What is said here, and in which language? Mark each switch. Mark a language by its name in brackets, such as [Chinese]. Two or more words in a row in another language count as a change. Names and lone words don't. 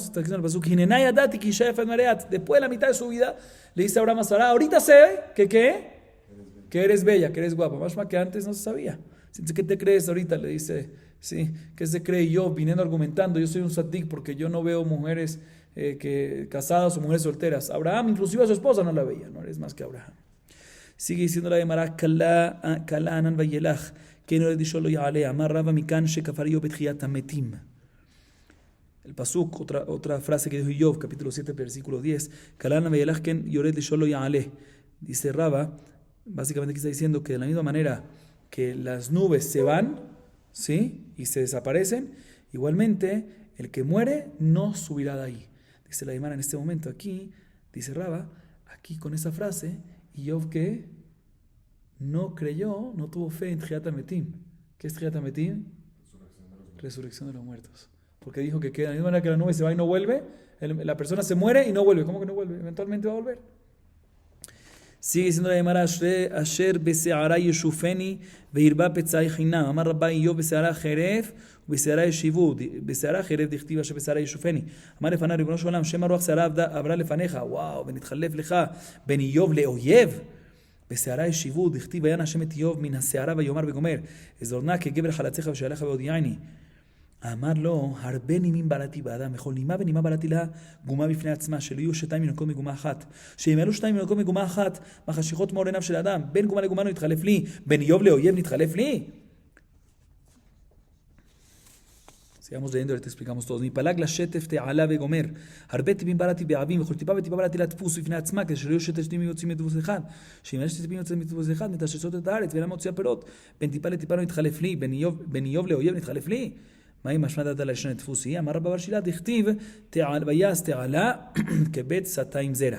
[Spanish] Está escrito en el pasuk, después de la mitad de su vida, le dice a Abraham a Sara, ahorita sé que eres bella, que eres guapa. Más que antes no se sabía. ¿Qué te crees ahorita? Le dice, sí, ¿qué se cree yo? Viniendo argumentando, yo soy un tzaddik porque yo no veo mujeres casadas o mujeres solteras. Abraham, inclusive a su esposa no la veía, no eres más que Abraham. Sigue diciendo la Gemara, [Hebrew] כלה ענן וילך, [Spanish] que no le dijo [Hebrew] לא יעלה, אמר רבא מכאן שכפר איוב בתחיית המתים. [Spanish] El pasuk, otra frase que dijo Job, capítulo 7, versículo 10, [Hebrew] כלה ענן וילך כן יורד שאול לא יעלה. [Spanish] Dice Rava, básicamente aquí está diciendo que de la misma manera que las nubes se van, ¿sí? Y se desaparecen, igualmente el que muere no subirá de ahí. Dice la Gemara en este momento aquí, dice Rava, aquí con esa frase, y Job que no creyó, no tuvo fe en [Hebrew] תחיית המתים. [Spanish] ¿Qué es [Hebrew] תחיית המתים? [Spanish] Resurrección de los muertos. Porque dijo que queda, de la misma manera que la nube se va y no vuelve, la persona se muere y no vuelve. ¿Cómo que no vuelve? Eventualmente va a volver. Sigue diciendo la Gemara, [Hebrew] אשר בסערה ישופני והרבה פצעי חנם. אמר רבה איוב בסערה חרף בסערה השיבו. בסערה חרף דכתיב בסערה ישופני. אמר לפניו רבונו של עולם שמא רוח סערה עברה לפניך. Wow, ונתחלף לך בין איוב לאויב. בסערה ישיבו, דכתיב ויען השם את איוב מן הסערה ויאמר וגומר, אזורנה כגבר חלציך ושאליך והודיעני. אמר לו, הרבה נימים בראתי באדם, וכל נימה ונימה בראתי לה גומה בפני עצמה, שלא יהיו שתיים מנקות מגומה אחת. שאם אלו שתיים מנקות מגומה אחת, מחשיכות מאור עיניו של האדם, בין גומה לגומה לא נתחלף לי, בין איוב לאויב נתחלף לי. [Spanish] Sigamos leyendo, ahorita explicamos todos. [Hebrew] מפלג לשטף תעלה וגומר. הרבה טיפים בראתי בעבים, וכל טיפה וטיפה בראתי לדפוס בפני עצמה, כדי שלא יהיו שתי טיפים יוצאים מדפוס אחד. שאם יש טיפים יוצאים מדפוס אחד, מטשטשות את הארץ, ואינם מוציאה פירות. בין טיפה לטיפה לא נתחלף לי, בין איוב לאויב נתחלף לי. מה אם משמע דעת לשון דפוסי? אמר רבא בר שילת, דכתיב ויעש תעלה כבית סטה עם זרע.